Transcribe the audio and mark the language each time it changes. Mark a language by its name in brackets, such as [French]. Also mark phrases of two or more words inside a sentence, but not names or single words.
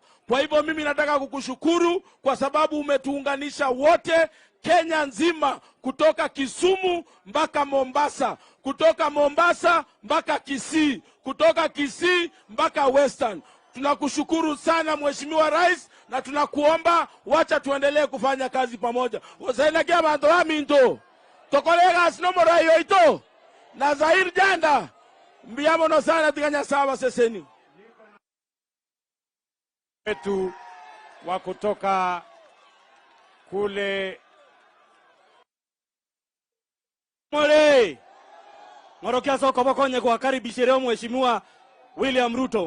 [Swahili] Kwa hivyo mimi nataka kukushukuru kwa sababu umetuunganisha wote Kenya nzima, kutoka Kisumu mpaka Mombasa, kutoka Mombasa mpaka Kisii, kutoka Kisii mpaka Western. Tunakushukuru sana Mheshimiwa Rais, na tunakuomba wacha tuendelee kufanya kazi pamoja. [Gusii] Wasaina kia bantu wa minto. Tokolega sinomorayo ito. [Swahili] Na Zahir Janda. [Gusii] Mbiyamono sana tiganya sawa seseni. [Swahili] Wetu wa kutoka kule More. [Gusii] Morokia soko bokonye [Swahili] kwa karibisha leo Mheshimiwa William Ruto.